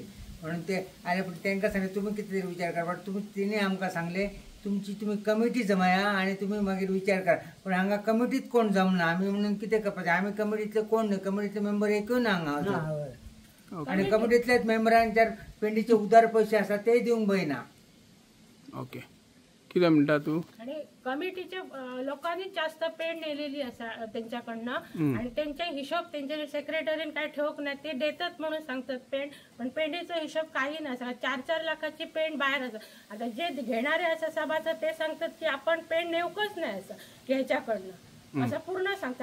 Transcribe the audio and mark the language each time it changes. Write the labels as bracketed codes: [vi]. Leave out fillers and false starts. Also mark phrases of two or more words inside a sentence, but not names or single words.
[kok] म्हणून ते आले पण तांकां सांगले तुम्ही कितें विचार करा. पण तिने आमकां सांगले तुम्ही कमिटी जमाया आणि तुम्ही मागीर विचार करा. पण हांगा कमिटीत कोण जमना. आम्ही म्हणून कितें करपाचें. आम्ही कमिटीतले कोण नाही. कमिटीतले मेंबर एकूय ना हांगा. आणि कमिटीतल्याच मेंबरांच्या पेंडीचे उदार पैसे असतात ते दिवंक बयना. ओके. कितें म्हणटा तू? [mr] आणि कमिटीच्या लोकांनी जास्त पेंड नेलेली असा त्यांच्याकडनं. आणि त्यांचे हिशोब त्यांच्या सेक्रेटरीन काय ठेवक नाही. ते देतात म्हणून सांगतात पेंड. पण पेंडीचा हिशोब काही नसा. 4-4 लाखाची पेंड बाहेर असतात. आता जे घेणारे असं सभासद ते सांगतात की आपण पेंड नेऊकच नाही असं की ह्याच्याकडनं असं पूर्ण सांगतात.